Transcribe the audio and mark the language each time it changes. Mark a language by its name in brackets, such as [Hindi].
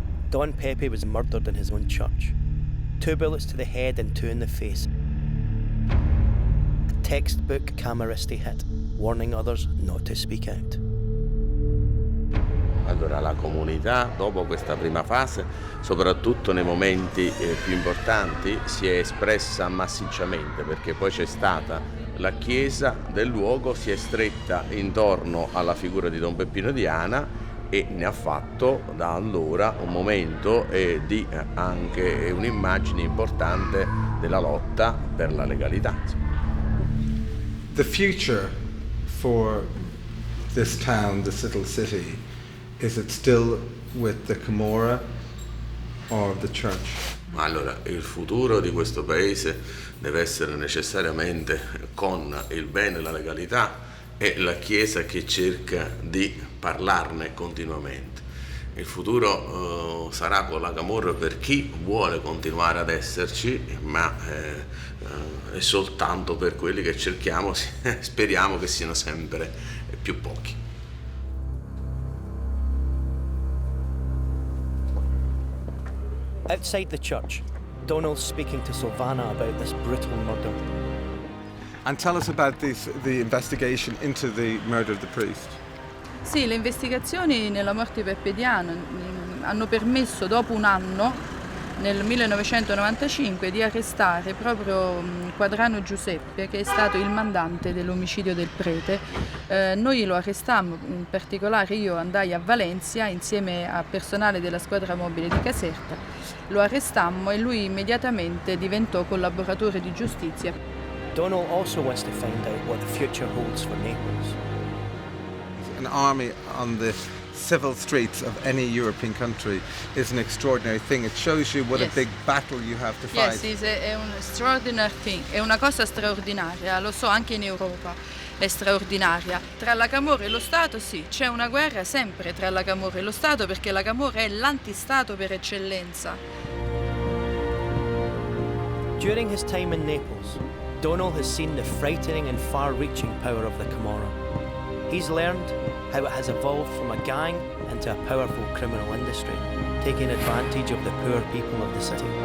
[English] Don Pepe was murdered in his own church. 2 bullets to the head and 2 in the face. A textbook Camorristi hit, warning others not to speak out. [Italian] Allora la comunità, dopo questa prima fase, soprattutto nei momenti più importanti, si è espressa massicciamente, perché poi c'è stata la chiesa del luogo, si è stretta intorno alla figura di Don Peppino Diana e ne ha fatto da allora un momento di anche un'immagine importante della lotta per la legalità. [English] The future for this town, this little city, is it still with the Camorra or the church? [Italian] Allora, il futuro di questo paese deve essere necessariamente con il bene e la legalità e la Chiesa che cerca di parlarne continuamente. Il futuro sarà con la Camorra per chi vuole continuare ad esserci, ma è soltanto per quelli che cerchiamo, speriamo che siano sempre più pochi. [English] Outside the church, Donal's speaking to Silvana about this brutal murder. And tell us about the investigation into the murder of the priest. [Italian] Sì, le investigazioni nella morte di Peppe Diana hanno permesso, dopo un anno, nel 1995, di arrestare proprio Quadrano Giuseppe, che è stato il mandante dell'omicidio del prete. Noi lo arrestammo, in particolare io andai a Valencia insieme a personale della squadra mobile di Caserta, lo arrestammo e lui immediatamente diventò collaboratore di giustizia. [English] Donal also wants to find out what the future holds for Naples. An army on the civil streets of any European country is an extraordinary thing. It shows you what a big battle you have to fight. [Italian] Yes, è un [English] extraordinary thing, [Italian] è una cosa straordinaria, lo so, anche in Europa è straordinaria. Tra la Camorra e lo Stato sì, c'è una guerra sempre tra la Camorra e lo Stato, perché la Camorra è l'antistato per eccellenza. [English] During his time in Naples, Donal has seen the frightening and far-reaching power of the Camorra. He's learned how it has evolved from a gang into a powerful criminal industry, taking advantage of the poor people of the city.